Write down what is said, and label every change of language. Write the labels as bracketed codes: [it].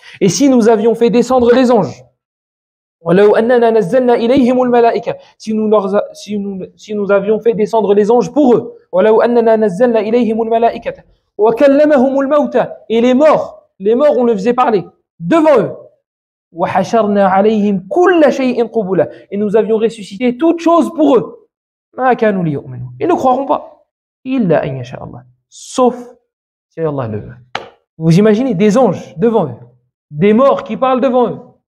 [fr] Et si nous avions fait descendre les anges, [ar] وَلَوْ أَنَّنَا نَزَّلْنَا إِلَيْهِمُ الْمَلَائِكَةَ, [fr] si nous avions fait descendre les anges pour eux, [ar] وَلَوْ أَنَّنَا نَزَّلْنَا إِلَيْهِمُ الْمَلَائِكَةَ وَكَلَّمَهُمُ الْمَوْتَى, [fr] et les morts, Les morts, on le faisait parler devant eux. [ar] وحشرنا عليهم كل شيء قبلا. [fr] Et nous avions ressuscité toutes choses pour eux. [ar] ما كانوا ليؤمنوا. [fr] Ils ne croiront pas. [ar] إلا أن يشاء الله. [fr] Sauf si Allah le veut. Vous imaginez des anges devant eux, des morts qui parlent devant eux.